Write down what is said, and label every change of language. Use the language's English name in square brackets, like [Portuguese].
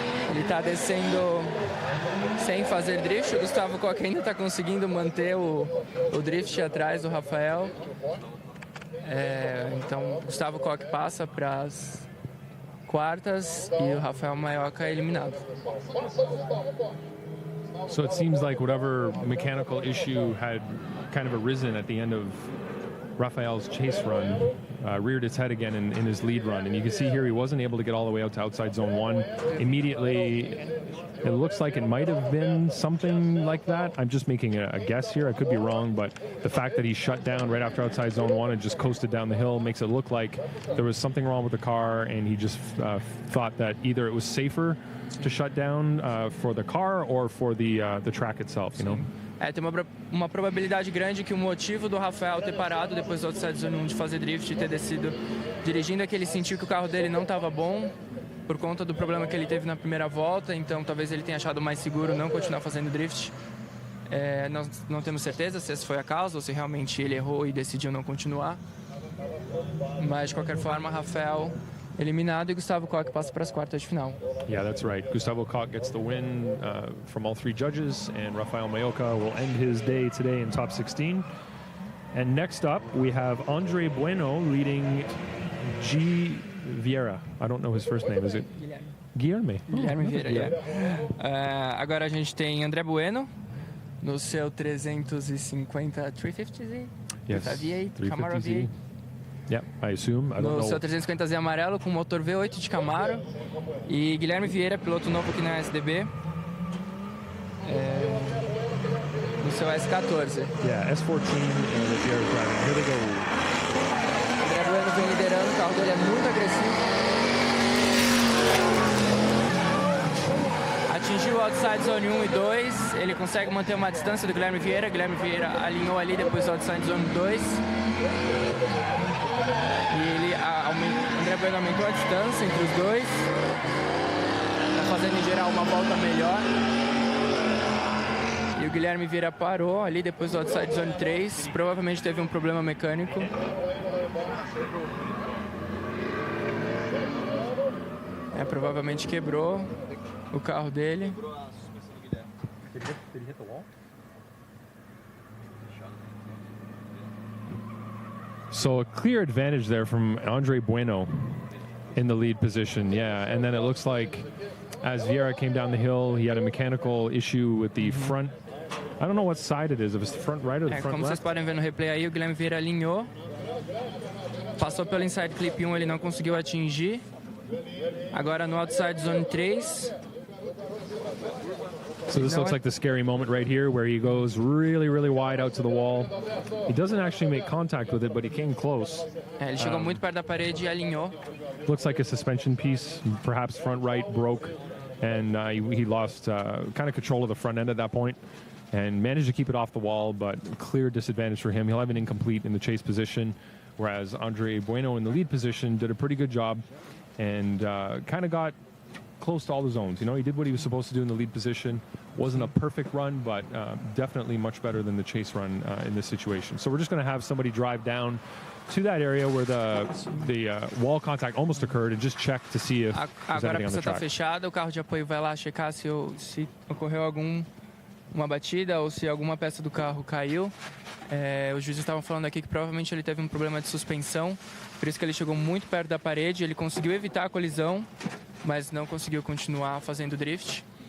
[Portuguese] Ele está descendo sem fazer drift. O Gustavo Koch ainda está conseguindo manter o drift atrás do Rafael. Então o Gustavo Koch passa para as quartas e o Rafael Maioca é eliminado. [English] So it seems like whatever mechanical issue had kind of arisen at the end of Rafael's chase run reared its head again in his lead run. And you can see here he wasn't able to get all the way out to outside zone 1. Immediately, it looks like it might have been something like that. I'm just making a guess here. I could be wrong, but the fact that he shut down right after outside zone 1 and just coasted down the hill makes it look like there was something wrong with the car, and he just thought that either it was safer to shut down for the car or for the track itself, you know? [Portuguese] Tem uma probabilidade grande que o motivo do Rafael ter parado depois do outside zone 1 de fazer drift e ter descido dirigindo é que ele sentiu que o carro dele não estava bom por conta do problema que ele teve na primeira volta, então talvez ele tenha achado mais seguro não continuar fazendo drift. Nós não temos certeza se essa foi a causa ou se realmente ele errou e decidiu não continuar. Mas de qualquer forma, Rafael eliminado e Gustavo Koch passa para as quartas de final. [English] Yeah, that's right. Gustavo Koch gets the win from all three judges, and Rafael Maioca will end his day today in top 16. And next up, we have Andre Bueno leading G. Vieira. I don't know his first name. Is it Guilherme? Guilherme Vieira, yeah. [Portuguese] Agora a gente tem André Bueno no seu 350 350Z. [English] Yes, [Portuguese] V8, Camaro 350Z. V8. [English] Yeah, I assume. I don't [Portuguese] No [English] know. [Portuguese] seu 350Z amarelo com motor V8 de Camaro. E Guilherme Vieira, piloto novo aqui na SDB. No seu S14. [English] Yeah, S14 and the Vieira driving. Here they go. [Portuguese] André Bueno vem liderando, o carro dele é muito agressivo. Atingiu o outside zone 1 e 2, ele consegue manter uma distância do Guilherme Vieira. Guilherme Vieira alinhou ali depois do outside zone 2. E André Bueno aumentou a distância entre os dois. Está fazendo em geral uma volta melhor. E o Guilherme Vieira parou ali depois do outside zone 3. Provavelmente teve um problema mecânico. Provavelmente quebrou o carro dele. [English] So a clear advantage there from Andre Bueno in the lead position, yeah. And then it looks like as Vieira came down the hill, he had a mechanical issue with the front. I don't know what side it is, if it's the front right or the front [Portuguese] Como [English] left. [Portuguese] vocês podem ver no replay aí, o Guilherme Vieira alinhou. Passou pelo inside clip 1, ele não conseguiu atingir. Agora no outside zone 3. [English] So this looks like the scary moment right here where he goes really, really wide out to the wall. He doesn't actually make contact with it, but he came close. [Portuguese] Ele chegou muito perto da parede e alinhou. [English] Looks like a suspension piece, perhaps front right, broke. And he lost kind of control of the front end at that point and managed to keep it off the wall, but clear disadvantage for him. He'll have an incomplete in the chase position, whereas Andre Bueno in the lead position did a pretty good job and kind of got close to all the zones. You know, he did what he was supposed to do in the lead position. Wasn't a perfect run, but definitely much better than the chase run in this situation. So we're just going to have somebody drive down to that area where the wall contact almost occurred and just check to see if there's [Portuguese] Agora a [English] anything on the [Portuguese] pista está [English] track. [Portuguese] fechada, o carro de apoio vai lá checar se ocorreu uma batida ou se alguma peça do carro caiu. Os juízes estavam falando aqui que provavelmente ele teve um problema de suspensão, por isso que ele chegou muito perto da parede. Ele conseguiu evitar a colisão, mas não conseguiu continuar fazendo drift.